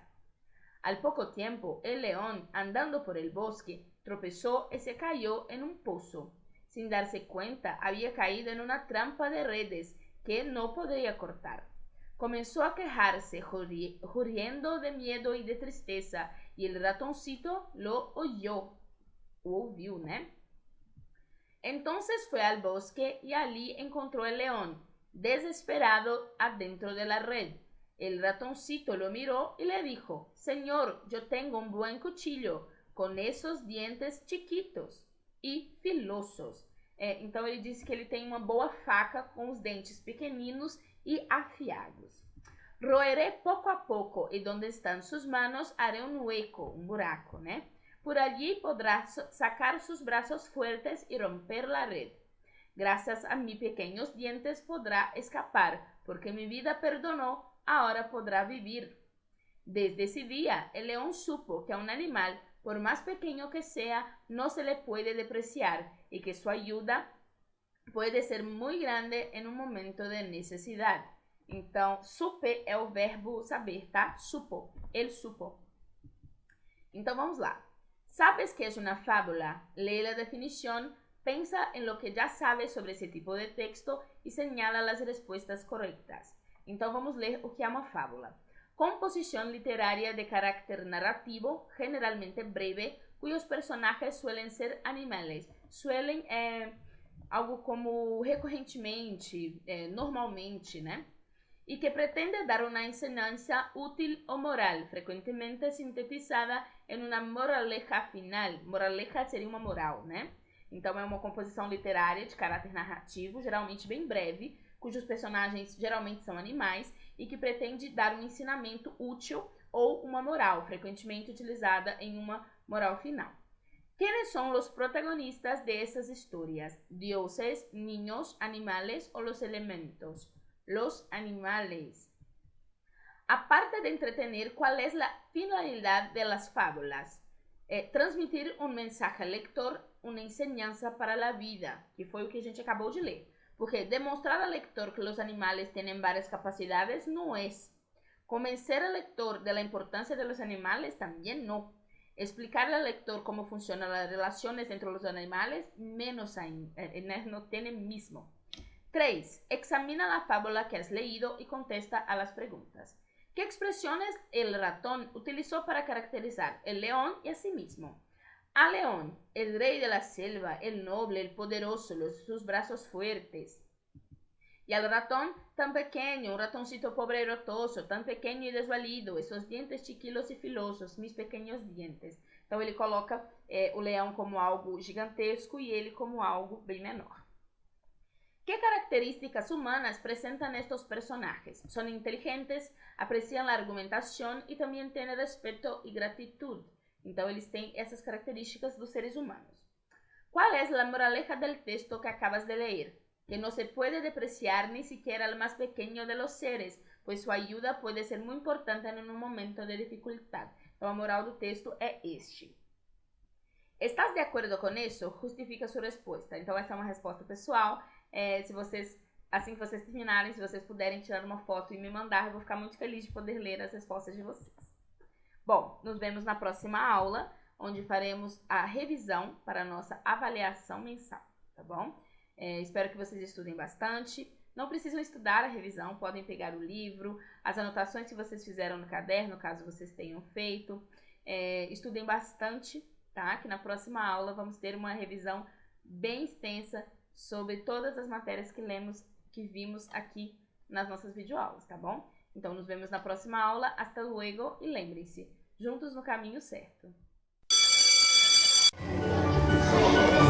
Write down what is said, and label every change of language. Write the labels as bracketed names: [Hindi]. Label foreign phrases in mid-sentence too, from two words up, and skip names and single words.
[Spanish] Al poco tiempo, el león, andando por el bosque, tropezó y se cayó en un pozo. Sin darse cuenta, había caído en una trampa de redes que no podía cortar. Comenzó a quejarse, riendo de miedo y de tristeza, y el ratoncito lo oyó. [Portuguese] Ouviu, né? [Spanish] Entonces fue al bosque y allí encontró el león, desesperado adentro de la red. El ratoncito lo miró y le dijo: Señor, yo tengo un buen cuchillo, con esos dientes chiquitos e filosos. [Portuguese] Então ele disse que ele tem uma boa faca com os dentes pequeninos e afiados. [Spanish] Roeré poco a poco y donde están sus manos haré un hueco, un buraco, ¿no? Por allí podrá sacar sus brazos fuertes y romper la red. Gracias a mis pequeños dientes podrá escapar, porque mi vida perdonó, ahora podrá vivir. Desde ese día, el león supo que a un animal, por más pequeño que sea, no se le puede despreciar y que su ayuda puede ser muy grande en un momento de necesidad. [Portuguese] Então, supe é o verbo saber, tá? Supo, ele supo. Então, vamos lá. [Spanish] ¿Sabes qué es una fábula? Lee la definición, piensa en lo que ya sabes sobre ese tipo de texto y señala las respuestas correctas. [Portuguese] Então, vamos ler o que é uma fábula. [Spanish] Composición literaria de carácter narrativo, generalmente breve, cuyos personajes suelen ser animales. [Portuguese] Suelen algo como recorrentemente, normalmente, né? [Spanish] Y que pretende dar una enseñanza útil o moral, frecuentemente sintetizada en una moraleja final. [Portuguese] Moraleja seria uma moral, né? Então é uma composição literária de caráter narrativo, geralmente bem breve, cujos personagens geralmente são animais e que pretende dar um ensinamento útil ou uma moral, frequentemente utilizada em uma moral final. [Spanish] ¿Quiénes son los protagonistas de esas historias? ¿Dioses, niños, animales o los elementos? Los animales. Aparte de entretener, ¿cuál es la finalidad de las fábulas? [Portuguese] Transmitir um [Spanish] mensaje al lector, [Portuguese] uma [Spanish] enseñanza para la vida, [Portuguese] que foi o que a gente acabou de ler. [Spanish] Porque demonstrar al lector que los animales tienen varias capacidades no es. Convencer al lector de la importancia de los animales también no. Explicarle al lector cómo funcionan las relaciones entre los animales, menos aún, no tiene mismo. 3. Examina la fábula que has leído y contesta a las preguntas. ¿Qué expresiones el ratón utilizó para caracterizar el león y a sí mismo? A león, el rey de la selva, el noble, el poderoso, sus brazos fuertes. Y al ratón, tan pequeño, un ratoncito pobre y rotoso, tan pequeño y desvalido, esos dientes chiquilos y filosos, mis pequeños dientes. [Portuguese] Então ele coloca o leão como algo gigantesco e ele como algo bem menor. [Spanish] ¿Qué características humanas presentan estos personajes? Son inteligentes, aprecian la argumentación y también tienen respeto y gratitud. [Portuguese] Então, eles têm essas características dos seres humanos. [Spanish] ¿Cuál es la moraleja del texto que acabas de leer? Que no se puede despreciar ni siquiera al más pequeño de los seres, pues su ayuda puede ser muy importante en un momento de dificultad. [Portuguese] Então, a moral do texto é este. [Spanish] ¿Estás de acuerdo [Portuguese] com isso? Justifica sua resposta. Então, essa é uma resposta pessoal. Se vocês, assim que vocês terminarem, se vocês puderem tirar uma foto e me mandar, eu vou ficar muito feliz de poder ler as respostas de vocês. Bom, nos vemos na próxima aula, onde faremos a revisão para a nossa avaliação mensal, tá bom? Espero que vocês estudem bastante. Não precisam estudar a revisão, podem pegar o livro, as anotações que vocês fizeram no caderno, caso vocês tenham feito. Estudem bastante, tá? Que na próxima aula vamos ter uma revisão bem extensa sobre todas as matérias que vimos aqui nas nossas videoaulas, tá bom? Então, nos vemos na próxima aula. [Spanish] Hasta luego [Portuguese] e lembrem-se, juntos no caminho certo.